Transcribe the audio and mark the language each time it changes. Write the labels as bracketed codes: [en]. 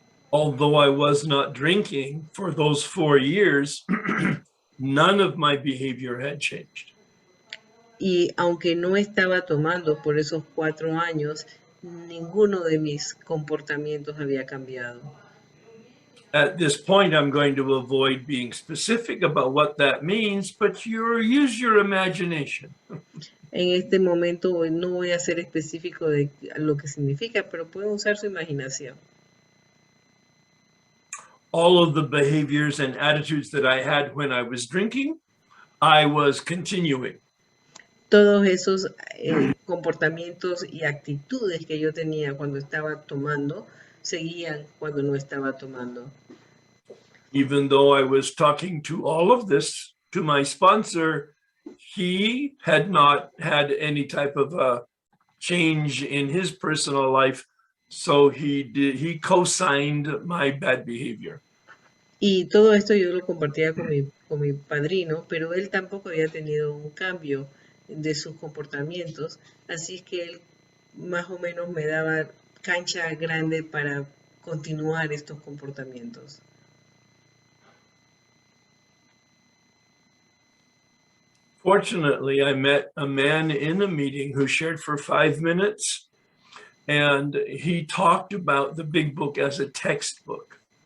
[en] Although I was not drinking for those 4 years, none of my behavior had changed. [es] Y aunque no estaba tomando por esos 4 años, ninguno de mis comportamientos había cambiado. [en] At this point, I'm going to avoid being specific about what that means, but use your imagination. [es] En este momento no voy a ser específico de lo que significa, pero pueden usar su imaginación. [en] All of the behaviors and attitudes that I had when I was drinking, I was continuing. [es] Todos esos comportamientos y actitudes que yo tenía cuando estaba tomando, seguían cuando no estaba tomando. [en] Even though I was talking to all of this to my sponsor, he had not had any type of a change in his personal life, so he co-signed my bad behavior. [es] Y todo esto yo lo compartía con mi padrino, pero él tampoco había tenido un cambio de sus comportamientos, así que él más o menos me daba cancha grande para continuar estos comportamientos. [en] Fortunately, I met a man in a meeting who shared for 5 minutes, and he talked about the big book as a textbook.